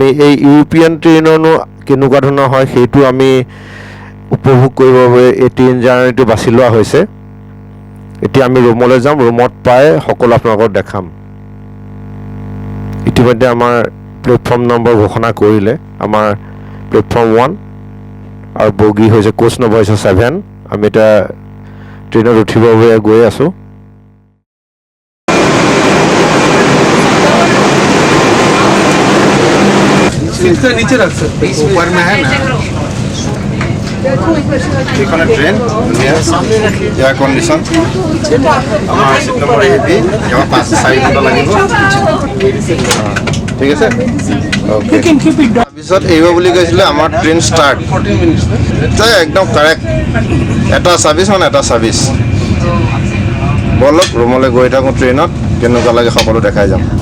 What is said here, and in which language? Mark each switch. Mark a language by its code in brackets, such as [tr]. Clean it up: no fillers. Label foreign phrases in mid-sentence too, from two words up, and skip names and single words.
[as] এই ইউৰোপীয়ান ট্ৰেইনৰনো কেনেকুৱা ধৰণৰ হয় সেইটো আমি উপভোগ কৰিবৰ বাবে এই ট্ৰেইন জাৰ্ণিটো বাছি লোৱা হৈছে এতিয়া আমি ৰুমলৈ যাম ৰুমত পাই সকলো আপোনালোকক দেখাম ইতিমধ্যে আমাৰ [en] platform number [as] ঘোষণা কৰিলে আমাৰ প্লেটফৰ্ম 1 আৰু বগী হৈছে [en] coach number [as] হৈছে 7 আমি এতিয়া ট্ৰেইনত উঠিবৰ বাবে গৈ আছোঁ [hi] नीचे रख सकते ऊपर में है ना [as] এইখনে ট্ৰেইন [en] air condition [as] আমাৰ [en] seat number [as] হেভি ইয়াৰ 4 ঘণ্টা লাগিব ঠিক আছে অ'কে তাৰপিছত আহিব বুলি কৈছিলে আমাৰ [en] train start [as] একদম কাৰেক্ট এটা ছাৰ্ভিচ মানে এটা ছাৰ্ভিচ বলক ৰুমলৈ গৈ থাকোঁ ট্ৰেইনত কেনেকুৱা লাগে সকলো দেখাই যাম